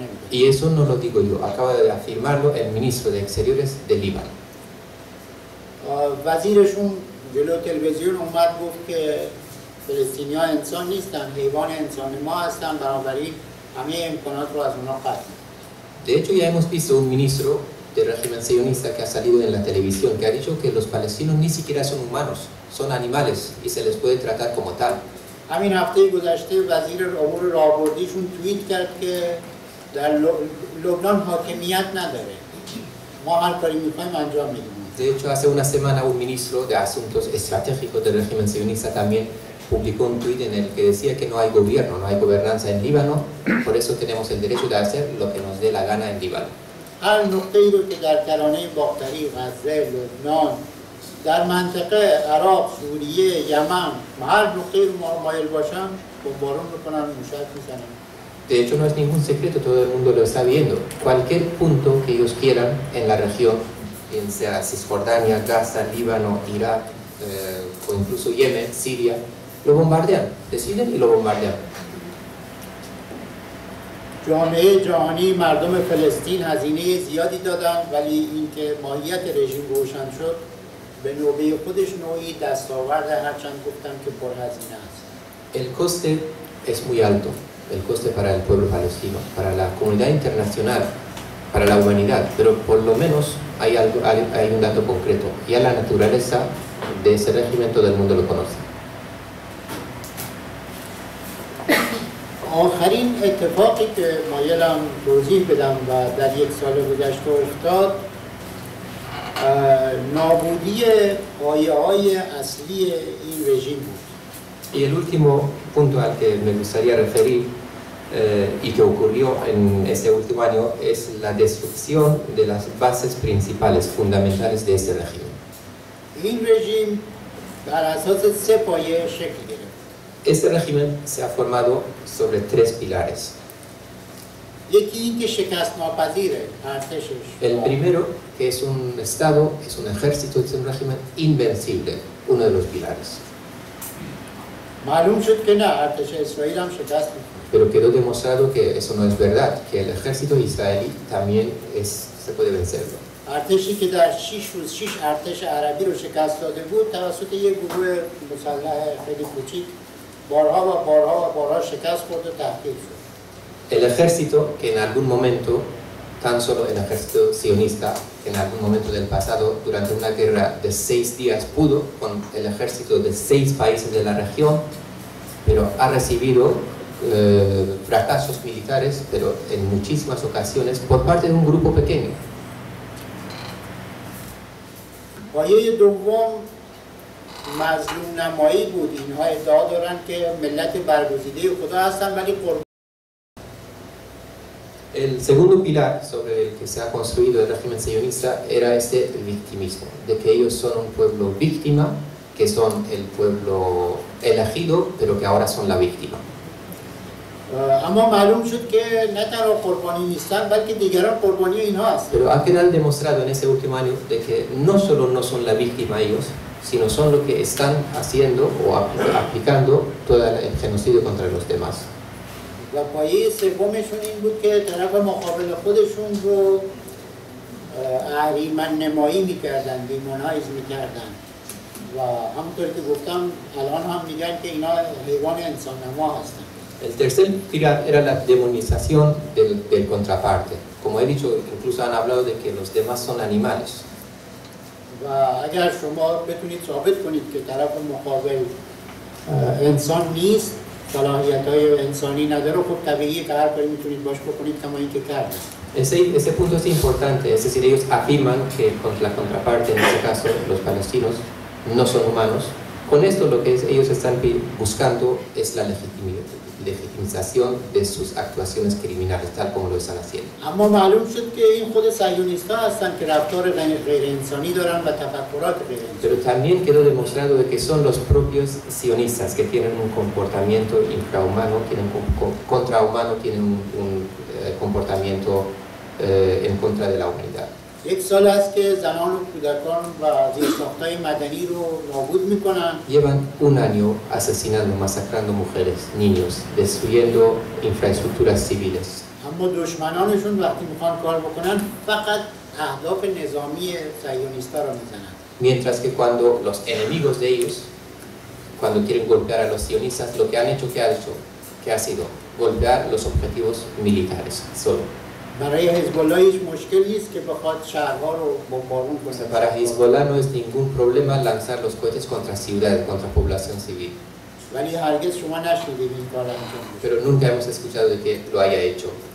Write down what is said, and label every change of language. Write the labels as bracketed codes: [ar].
[es] Y eso no lo digo yo, acaba de afirmarlo el ministro de Exteriores de Líbano. [fa] وزیرشون جلو تلویزیون اومد گفت که فلسطینی‌ها انسان نیستن، حیوان انسان ما هستن، بنابراین همه امکانات رو از اونا قطع. [es] De hecho, ya hemos visto un ministro del régimen sionista que ha salido en la televisión que ha dicho que los palestinos ni siquiera son humanos, son animales y se les puede tratar como tal. [fa] همین هفته گذشته وزیر امور راهبردیشون توییت کرد که در لبنان حاکمیت نداره، ما هر کاری می‌خوایم انجام میدیم. [es] De hecho, hace una semana un ministro de Asuntos Estratégicos del régimen sionista también publicó un tuit en el que decía que no hay gobierno, no hay gobernanza en Líbano, por eso tenemos el derecho de hacer lo que nos dé la gana en Líbano. [fa] هر نقطه‌ای رو که در کرانه باختری، غزه، لبنان، در منطقه عراق، سوریه، یمن، هر نقطه‌ای رو مایل باشن بمبارون می‌کنن، موشک می‌زنن. [es] De hecho, no es ningún secreto, todo el mundo lo está viendo. Cualquier punto que ellos quieran en la región, bien sea Cisjordania, Gaza, Líbano, Irak, o incluso Yemen, Siria, lo bombardean, deciden y lo bombardean. [fa] جامعه جهانی مردم فلسطین هزینه زیادی دادن، ولی اینکه ماهیت رژیم روشن شد به نوبه خودش نوعی دستاورد، هرچند گفتم که پرهزینه است. [es] El coste es muy alto, el coste para el pueblo palestino, para la comunidad internacional, para la humanidad, pero por lo menos hay un dato concreto, ya la naturaleza de ese régimen todo el mundo lo conoce. [fa] آخرین اتفاقی که مایلم توضیح بدم و در یک سال گذشته افتاد، نابودی پایه‌های اصلی این رژیم بود. [es] Y el último punto al que me gustaría referir y que ocurrió en este último año es la destrucción de las bases principales, fundamentales de este régimen. [fa] این رژیم بر اساس 3 پایه شکل گرفت. [es] Este régimen se ha formado sobre 3 pilares. [fa] یکی اینکه شکست ناپذیره، ارتشش. [es] El primero, que es un estado, es un ejército, es un régimen invencible, uno de los pilares. [fa] معلوم شد که نه، ارتش اسرائیل هم شکست می‌خوره. [es] Pero quedó demostrado que eso no es verdad, que el ejército israelí también se puede vencerlo. [fa] ارتشی که در 6 روز 6 ارتش عربی رو شکست داده بود توسط یک گروه مسلح خیلی کوچیک بارها شکست خورد و تحقیر شد. [es] El ejército que en algún momento, tan solo el ejército sionista, que en algún momento del pasado, durante una guerra de 6 días pudo con el ejército de 6 países de la región, pero ha recibido fracasos militares, pero en muchísimas ocasiones por parte de un grupo pequeño. [fa] پایه دوم مظلوم نمایی بود. اینها ادعا دارن که ملت برگزیده خدا هستن ولی قربان. [es] El segundo pilar sobre el que se ha construido el régimen sionista era este victimismo, de que ellos son un pueblo víctima, que son el pueblo elegido, pero que ahora son la víctima. [fa] اما معلوم شد که نه تنها قربانی نیستن بلکه دیگران قربانی اینها هستن. [es] Pero ha quedado demostrado en ese último año de que no solo no son la víctima ellos, sino son lo que están haciendo o aplicando todo el genocidio contra los demás. [fa] و پایه سومشون این بود که طرف مقابل خودشون رو اهریمن نمایی میکردن، دیمونایز میکردن و همونطور که گفتم الان هم میگن که اینا حیوان انسان نما هستن. [es] El tercer pilar era la demonización del contraparte. Como he dicho, incluso han hablado de que los demás son animales. [fa] و اگر شما بتونید ثابت کنید که طرف مقابل انسان نیست، صلاحیت‌های انسانی نداره، خب طبیعیه که هر کاری میتونید باش بکنید کما اینکه کردن. [es] Ese punto es importante, es decir, ellos afirman que la contraparte, en este caso los palestinos, no son humanos. Con esto lo que ellos están buscando es la legitimización de sus actuaciones criminales, tal como lo están haciendo. [fa] اما معلوم شد که این خود صهیونیست‌ها هستن که رفتار غیر انسانی دارن و تفکرات غیر انسانی. [es] Pero también quedó demostrado de que son los propios sionistas que tienen un comportamiento infrahumano, tienen contrahumano, tienen comportamiento en contra de la humanidad. [fa] یک سال است که زنان و کودکان و زیرساخت‌های مدنی رو نابود می‌کنن. [es] Llevan un año asesinando, masacrando mujeres, niños, destruyendo infraestructuras civiles. [fa] اما دشمنانشون وقتی میخوان کار بکنن فقط اهداف نظامی صهیونیست‌ها رو میزنن. [es] Mientras que cuando los enemigos de ellos, cuando quieren golpear a los sionistas, lo que han hecho, ¿qué ha sido? Golpear los objetivos militares solo. [fa] برای حزب الله هیچ مشکل نیست که بخواد شهرها رو بمبارون کنه. [es] Para Hezbollah no es ningún problema lanzar los cohetes contra ciudades, contra población civil. [fa] ولی هرگز شما نشنیدید این کار انجام بشه. [es] Pero nunca hemos escuchado de que lo haya hecho.